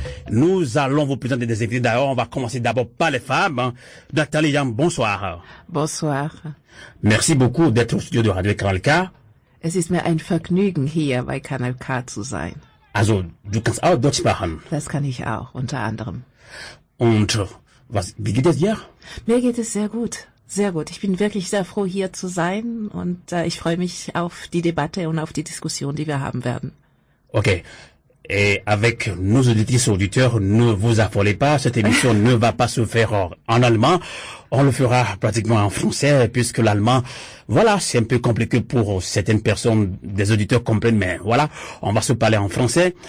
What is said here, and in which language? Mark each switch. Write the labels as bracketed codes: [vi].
[fr] Nous allons vous présenter des invités. D'ailleurs, on va commencer d'abord par les femmes. Nathalie Yam, bonsoir. Bonsoir. Merci beaucoup d'être au studio de Radio Kanalka. [de] Es ist mir ein Vergnügen, hier bei Kanal K zu sein. Also, du kannst auch Deutsch sprechen. Das kann ich auch, unter anderem. Und wie geht es dir? Mir geht es sehr gut. Sehr gut. Ich bin wirklich sehr froh, hier zu sein und ich freue mich auf die Debatte und auf die Diskussion, die wir haben werden. Okay. [fr] Et avec nos auditrices et auditeurs, ne vous affolez pas, cette émission ne va pas se faire en allemand, on le fera pratiquement en français, puisque l'allemand, voilà, c'est un peu compliqué pour certaines personnes, des auditeurs comprennent, mais voilà, on va se parler en français.